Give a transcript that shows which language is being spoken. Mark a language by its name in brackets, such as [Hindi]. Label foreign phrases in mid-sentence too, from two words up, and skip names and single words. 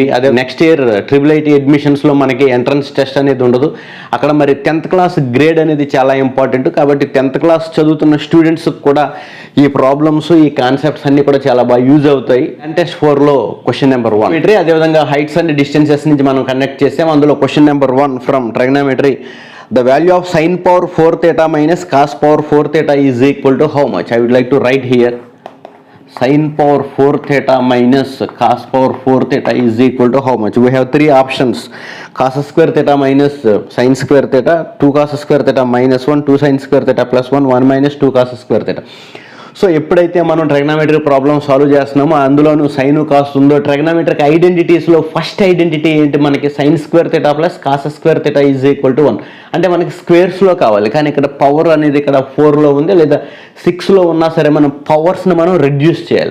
[Telugu] అదే [English] next year triple admissions [Telugu] మనకి [English] entrance test [Telugu] అనేది ఉండదు. అక్కడ మరి 10th [English] class grade [Telugu] అనేది చాలా ఇంపార్టెంట్. కాబట్టి 10th క్లాస్ చదువుతున్న స్టూడెంట్స్కి కూడా ఈ ప్రాబ్లమ్స్, ఈ కాన్సెప్ట్స్ అన్నీ కూడా చాలా బాగా యూజ్ అవుతాయి. టెస్ట్ 4లో [English] question number [Telugu] 1 అదేవిధంగా [English] heights and distances [Telugu] నుంచి మనం కండక్ట్ చేసాం. [English] అందులో question number 1 from trigonometry, the value of sin power 4 theta minus cos power 4 theta is equal to how much? I would like to write here sin power 4 theta minus cos power 4 theta is equal to how much? We have 3 options: cos square theta minus sin square theta, 2 cos square theta minus 1, 2 sin square theta plus 1, 1 minus 2 cos square theta. [Telugu] సో ఎప్పుడైతే మనం [English] trigonometry problem solve [Telugu] చేస్తున్నామో అందులోనూ [English] sine cos [Telugu] ఉందో, [English] trigonometric identities first identity [Telugu] ఏంటి మనకి? [English] sine square theta plus cos square theta is equal to 1. [Telugu] అంటే మనకి స్క్వేర్స్లో కావాలి, కానీ ఇక్కడ పవర్ అనేది ఇక్కడ 4లో ఉంది లేదా 6లో ఉన్నా సరే మనం పవర్స్ని మనం రెడ్యూస్ చేయాలి.